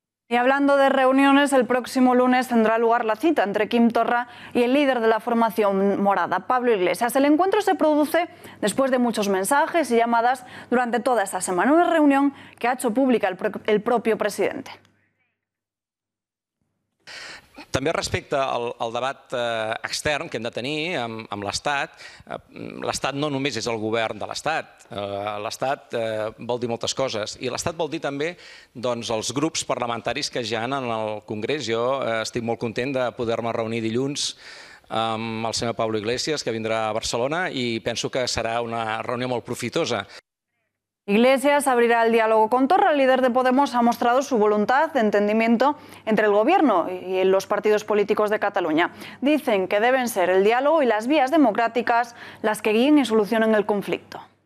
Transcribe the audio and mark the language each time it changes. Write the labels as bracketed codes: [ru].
[es] Y hablando de reuniones, el próximo lunes tendrá lugar la cita entre Quim Torra y el líder de la formación morada, Pablo Iglesias. El encuentro se produce después de muchos mensajes y llamadas durante toda esta semana, una reunión que ha hecho pública el propio presidente. [ca] També respecte al debat extern que hem de tenir amb l'Estat, l'Estat no només és el govern de l'Estat, l'Estat vol dir moltes coses i l'Estat vol dir també els grups parlamentaris que hi ha en el Congrés. Jo estic molt content de poder-me reunir dilluns amb el senyor Pablo Iglesias, que vindrà a Barcelona, i penso que serà una reunió molt profitosa. [es] Iglesias abrirá el diálogo con Torra. El líder de Podemos ha mostrado su voluntad de entendimiento entre el gobierno y los partidos políticos de Cataluña. Dicen que deben ser el diálogo y las vías democráticas las que guíen y solucionen el conflicto.